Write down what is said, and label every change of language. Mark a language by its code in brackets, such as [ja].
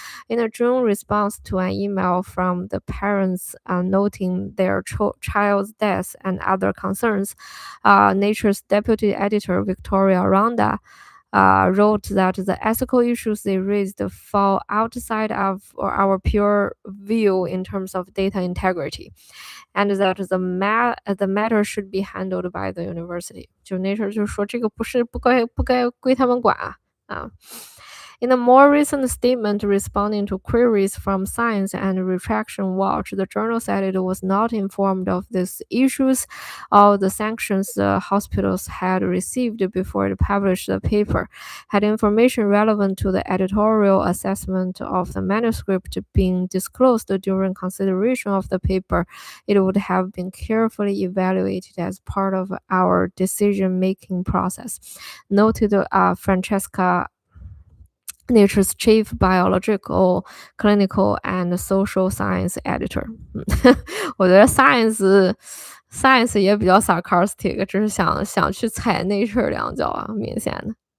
[en] In a June response to an email from the parents noting their child's death and other concerns, Nature's deputy editor, Victoria Ronda, wrote that the ethical issues they raised fall outside of our pure view in terms of data integrity, and that the matter should be handled by the university. [zh] 就 Nature 就说这个不该归他们管啊。 [en] In a more recent statement responding to queries from Science and Retraction Watch, the journal said it was not informed of these issues or the sanctions the hospitals had received before it published the paper. Had information relevant to the editorial assessment of the manuscript been disclosed during consideration of the paper, it would have been carefully evaluated as part of our decision-making process, noted Francesca, Nature's chief biological, clinical, and social science editor [zh] 我觉得 science 也比较 sarcastic， 只是想去踩 Nature 两脚啊，明显的。